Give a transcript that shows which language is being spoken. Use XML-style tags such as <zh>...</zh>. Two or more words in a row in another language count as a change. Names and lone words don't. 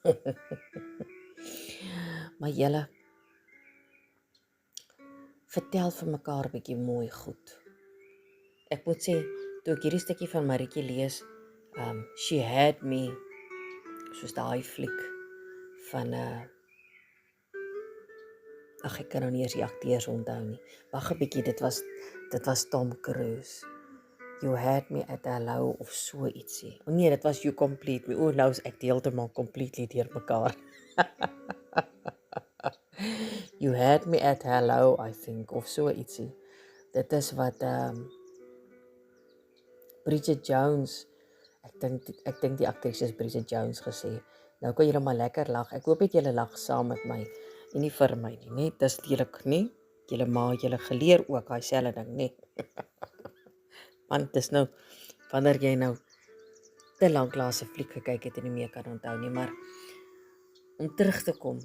<af>Maar julle, vertel vir mekaar 'n bietjie mooi goed. Ek moet sê, toe ek hierdie stukkie van Maritjie lees, She Had Me, soos daai fliek van ag, ek kan nou nie eens die akteurs onthou nie. Wag 'n bietjie, dit was Tom Cruise. You Had Me at Hello of so ietsie. O nee, dit was You Complete Me. O, nou is ek heeltemal completely deur mekaar. You Had Me at Hello,</af> <en>I think,</en> <af>of so ietsie. Dit is wat Bridget Jones, ek dink die aktrise is Bridget Jones gesê. Nou kan julle maar lekker lag. Ek hoop net julle lag saam met my en nie vir my nie, né? Dis lelik, né? Julle ma, julle geleer ook daai selfde ding, né? Want dis nou wanneer jy nou te lank laas 'n fliek gekyk het en nie meer kan onthou nie, maar om terug te kom.</af>